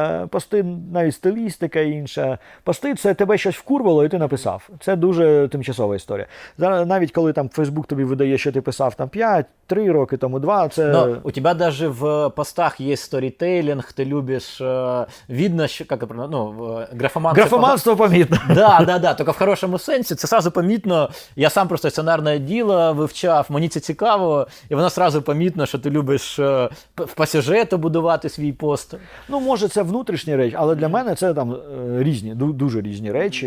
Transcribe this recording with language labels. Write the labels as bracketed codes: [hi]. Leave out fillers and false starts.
[uk] Пости навіть стилістика інша. Пости – це тебе щось вкурвало, і ти написав. Це дуже тимчасова історія. Зараз, навіть коли там Facebook тобі видає, що ти писав там 5-3 роки тому, 2, це... [ru] Но у тебя даже в постах есть сторітейлинг, ты любишь, видно, що, как это, графоманство. [uk] Графоманство помітно. Да, тільки в хорошому сенсі, це сразу помітно. Я сам просто сценарне діло вивчав, мені це цікаво, і воно сразу помітно, що ти любиш по сюжету будувати свій пост. Ну, може, це внутрішні речі, але для мене це там різні, дуже різні речі.